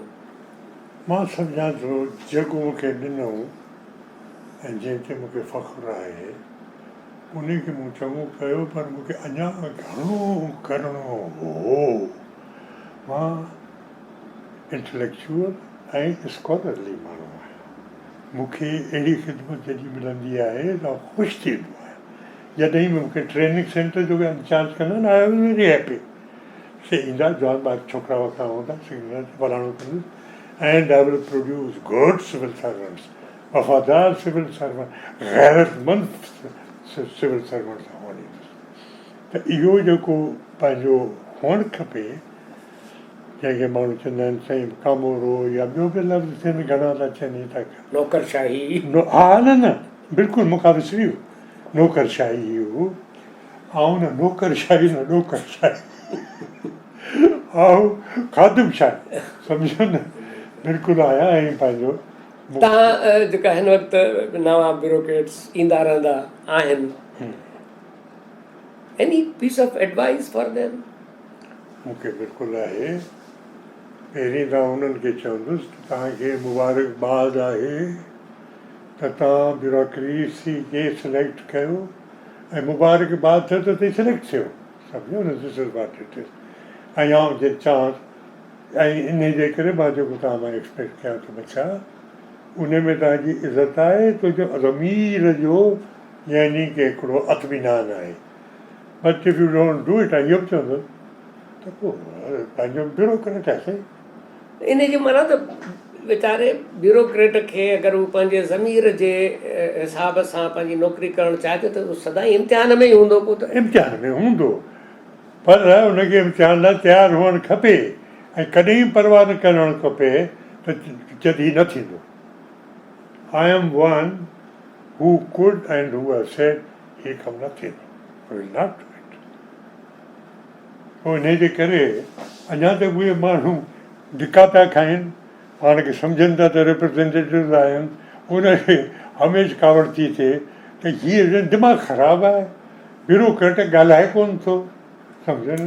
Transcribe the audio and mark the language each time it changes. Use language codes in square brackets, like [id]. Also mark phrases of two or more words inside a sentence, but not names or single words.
[sd] मां सम्झां थो जेको मूंखे ॾिनो ऐं जंहिंते मूंखे फ़ख़्रु आहे उन खे मूं चङो कयो, पर मूंखे अञा घणो करिणो हो। मां इंटेलेक्चुअल ऐं स्कॉलरली माण्हू आहियां। मूंखे अहिड़ी ख़िदमत जॾहिं मिलंदी आहे त ख़ुशि थींदो आहे। जॾहिं बि मूंखे ट्रेनिंग सेंटर जो इंचार्ज कंदा आहिनि, [en] I was very happy. [sd] से ईंदा जवान ॿार छोकिरा वोकिरा हूंदा, फलाणो कंदुसि, [en] and I will produce good civil servants, वफ़ादार civil servant, गैरतमंद civil servants हुअणु। [sd] त इहो जेको पंहिंजो हुअणु खपे, जंहिंखे माण्हू चवंदा आहिनि साईं कामोरो या ॿियो बि लफ़्ज़ थियनि, घणा था चवनि था नौकरशाही। हा न बिल्कुलु मूंखां विसरी वियो, नौकरशाही हो। ऐं न नौकरशाही न नौकरशाही ऐं खादिमशाही, सम्झो न, बिल्कुलु आया ऐं पंहिंजो। तव्हां जेका हिन वक़्तु नवां ब्यूरोक्रेट्स ईंदा रहंदा आहिनि, [en] any piece of advice for them? [sd] मूंखे बिल्कुलु आहे। पहिरीं त उन्हनि खे चवंदुसि त तव्हांखे मुबारकबाद आहे त तव्हां ब्यूरोक्रेसी खे सिलेक्ट कयो, ऐं मुबारकबाद थियो त तव्हां सिलेक्ट थियो, सम्झो न, [en] this is what it is. [sd] ऐं आउं जे चवां, ऐं इन जे करे मां जेको तव्हां मां एक्सपेक्ट कयां थो बचा, उन में तव्हांजी इज़त आहे, तुंहिंजो ज़मीर जो यानी की हिकिड़ो अतमिनान आहे। [en] but if you don't do it, [sd] ऐं इहो बि चवंदो त पोइ पंहिंजो ब्यूरोक्रेट आहे। इन जी माना त वीचारे ब्यूरोक्रेट खे अगरि हू पंहिंजे ज़मीर जे हिसाब सां पंहिंजी नौकिरी करणु चाहे थो त उहो सदाईं इम्तिहान में ई हूंदो। पोइ त इम्तिहान में हूंदो, पर हुनखे इम्तिहान लाइ तयारु हुअणु खपे, ऐं कॾहिं परवाह न करणु खपे त जॾहिं न थींदो। [en] I am one who could and who have said [sd] ही कमु न थींदो, [en] will not do it. [sd] पोइ इन जे करे अञा त उहे माण्हू धिका पिया खाइनि, पाण खे सम्झनि था त रिप्रेज़ेंटेटिव आहिनि, उनखे हमेशह कावड़ थी थिए त हीअ दिमाग़ु ख़राबु आहे, ब्यूरोक्रेट ॻाल्हाए कोन थो, सम्झो न।